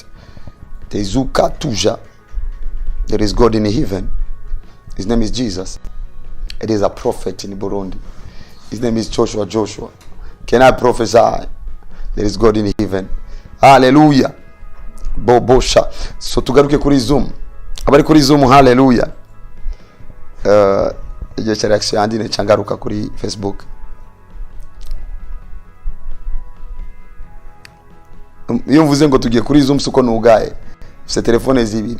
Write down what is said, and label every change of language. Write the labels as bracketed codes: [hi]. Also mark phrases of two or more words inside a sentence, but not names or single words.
[rn] Tezuka tuja. [en] There is God in heaven. His name is Jesus. It is a prophet in Burundi. His name is Joshua. Can I prophesy? There is God in heaven. Hallelujah. Bobosha. [rn] So tugaruke kuri Zoom. Abari kuri Zoom, hallelujah. Igihe cya reaction yandi ne changaruka kuri Facebook. Iyo mvuze ngo tugiye kuri Zoom suko nugaye. Se telefone zibiri.